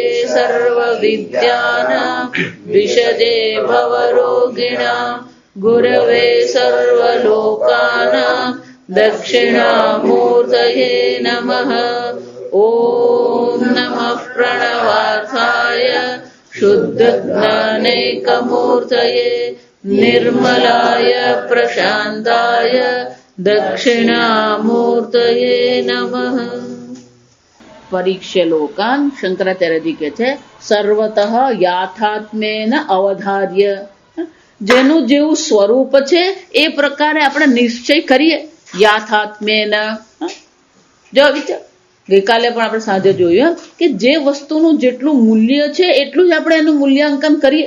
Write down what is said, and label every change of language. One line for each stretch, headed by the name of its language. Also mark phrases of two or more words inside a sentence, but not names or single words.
Sanskrit: सर्वविद्यानां विशदे भवरोगिणां गुरवे सर्वलोकानां दक्षिणामूर्तये नमः ॐ नमः प्रणवार्थाय शुद्धज्ञानैकमूर्तये निर्मलाय प्रशान्ताय दक्षिणामूर्तये नमः।
Gujarati: परीक्षलोकान शंकराचार्य जी કહે છે
Sanskrit: सर्वतः याथात्मेन अवधार्य,
Gujarati: જેનું જેવું સ્વરૂપ છે એ પ્રકારે આપણે નિશ્ચય કરીએ. યાથાત્મેન, જો વિચાર ગઈકાલે પણ આપણે સાંજે જોયું કે જે વસ્તુનું જેટલું મૂલ્ય છે એટલું જ આપણે એનું મૂલ્યાંકન કરીએ.